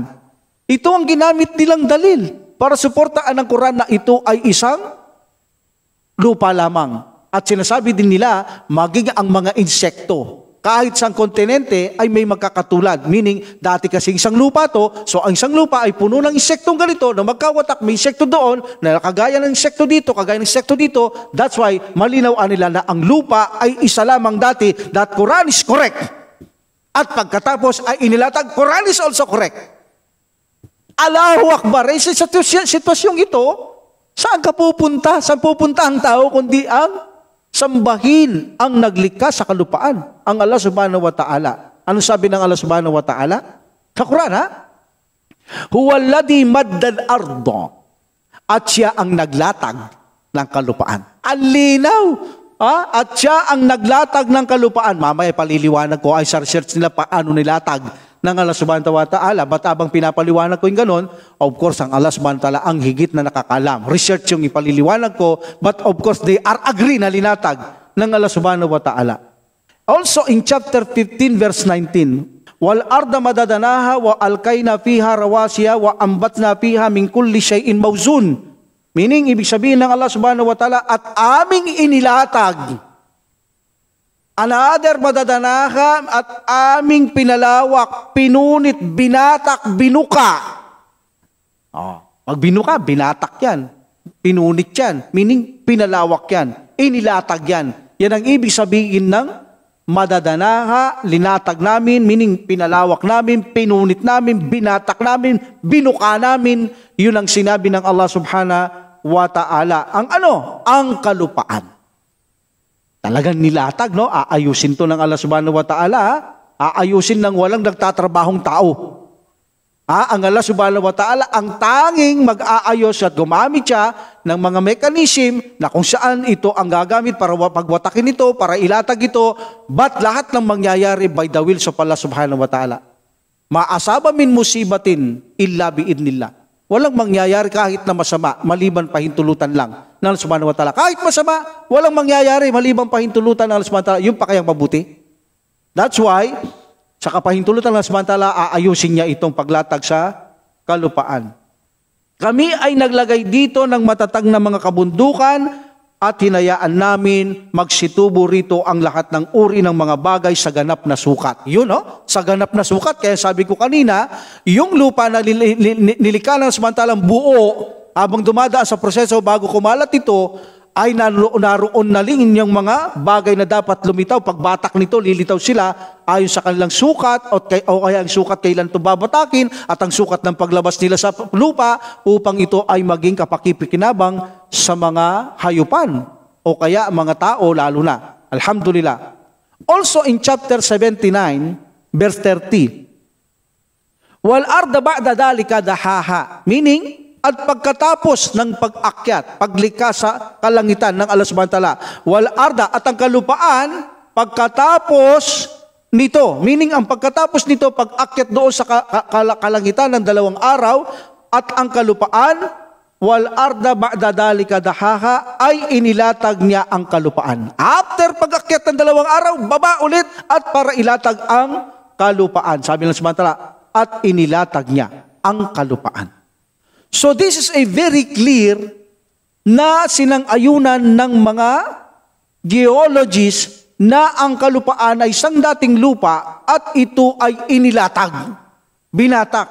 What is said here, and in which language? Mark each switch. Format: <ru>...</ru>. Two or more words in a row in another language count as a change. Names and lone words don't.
<tl>Ito ang ginamit nilang dalil para suportaan ng Quran na ito ay isang lupa lamang. At sinasabi din nila, maging ang mga insekto, kahit sa kontinente ay may magkakatulad. Meaning, dati kasi isang lupa to, so ang isang lupa ay puno ng insektong ganito, na magkawatak, may insekto doon, na kagaya ng insekto dito, kagaya ng insekto dito.</tl> <en>That's why,</en> <tl>malinaw nila na ang lupa ay isa lamang dati,</tl> <en>that Quran is correct.</en> <tl>At pagkatapos ay inilatag,</tl> <en>Quran is also correct.</en> <ar>الله أكبر.</ar> <tl>Sa sitwasyong ito, saan ka pupunta? Saan pupunta ang tao kundi ang sambahin ang naglikha sa kalupaan, ang Allah</tl> <ar>سبحانه وتعالى.</ar> <tl>Ano sabi ng Allah</tl> <ar>سبحانه وتعالى?</ar> <tl>Sa Quran,</tl> <ar>هو الذي مد الأرض.</ar> <tl>At siya ang naglatag ng kalupaan. Ang linaw. At siya ang naglatag ng kalupaan. Mamaya paliliwanag ko ay sa research nila paano nilatag ng Allah</tl> <ar>سبحانه وتعالى.</ar> <tl>Ba't abang pinapaliwanag ko yung ganon?</tl> <en>Of course,</en> <tl>ang Allah</tl> <ar>سبحانه وتعالى</ar> <tl>ang higit na nakakalam. Research yung ipaliliwanag ko,</tl> <en>but of course, they are agree</en> <tl>na linatag ng</tl> <en>Allah</en> <ar>سبحانه وتعالى.</ar> <en>Also in chapter 15 verse 19,</en> <ar>والأرض مددناها وألقينا فيها رواسي وأنبتنا فيها من كل شيء موزون.</ar> <tl>Meaning, ibig sabihin ng Allah</tl> <ar>سبحانه وتعالى,</ar> <tl>at aming inilatag. Another madadanaha, at aming pinalawak, pinunit, binatak, binuka. Pag binuka, binatak yan. Pinunit yan. Meaning, pinalawak yan. Inilatag yan. Yan ang ibig sabihin ng madadanaha, linatag namin, meaning pinalawak namin, pinunit namin, binatak namin, binuka namin. Yun ang sinabi ng Allah</tl> <ar>سبحانه وتعالى.</ar> <tl>Ang ano? Ang kalupaan. Talagang nilatag, no? Aayusin to ng Allah</tl> <ar>سبحانه وتعالى.</ar> <tl>Aayusin ng walang nagtatrabahong tao. Ang Allah</tl> <ar>سبحانه وتعالى</ar> <tl>ang tanging mag-aayos at gumamit siya ng mga mechanism na kung saan ito ang gagamit para pagwatakin ito, para ilatag ito, but lahat ng mangyayari</tl> <en>by the will of</en> <tl>Allah</tl> <ar>سبحانه وتعالى. ما أصاب من مصيبة إلا بإذن الله.</ar> <tl>Walang mangyayari kahit na masama, maliban pahintulutan lang ng Allah</tl> <ar>سبحانه وتعالى.</ar> <tl>Kahit masama, walang mangyayari maliban pahintulutan ng Allah</tl> <ar>سبحانه وتعالى.</ar> <tl>Yung pa kayang mabuti. That's why, sa kapahintulutan ng Allah</tl> <ar>سبحانه وتعالى,</ar> <tl>aayusin niya itong paglatag sa kalupaan. Kami ay naglagay dito ng matatag na mga kabundukan at hinayaan namin magsitubo rito ang lahat ng uri ng mga bagay sa ganap na sukat. Yun, no? Sa ganap na sukat. Kaya sabi ko kanina, yung lupa na nilikha ng samantalang buo, habang dumadaan sa proseso bago kumalat ito, ay naroon na rin yung mga bagay na dapat lumitaw. Pag batak nito, lilitaw sila ayon sa kanilang sukat o kaya ang sukat kailan ito babatakin at ang sukat ng paglabas nila sa lupa upang ito ay maging kapakipakinabang sa mga hayupan o kaya mga tao lalo na.</tl> <en>Alhamdulillah. Also in chapter 79, verse 30,</en> <ar>والأرض بعد ذلك دحاها,</ar> <tl>meaning at pagkatapos ng pag-akyat, paglikha sa kalangitan ng Allah</tl> <ar>سبحانه وتعالى, والأرض</ar> <tl>at ang kalupaan, pagkatapos nito, meaning ang pagkatapos nito, pag-akyat doon sa kalangitan ng 2 araw, at ang kalupaan,</tl> <ar>والأرض بعد ذلك دحاها,</ar> <tl>ay inilatag niya ang kalupaan. After pag-akyat ng 2 araw, baba ulit at para ilatag ang kalupaan. Sabi ng</tl> <ar>سبحانه وتعالى,</ar> <tl>at inilatag niya ang kalupaan.</tl> <en>So this is a very clear</en> <tl>na sinang-ayunan ng mga geologists na ang kalupaan ay isang dating lupa at ito ay inilatag, binatak.</tl>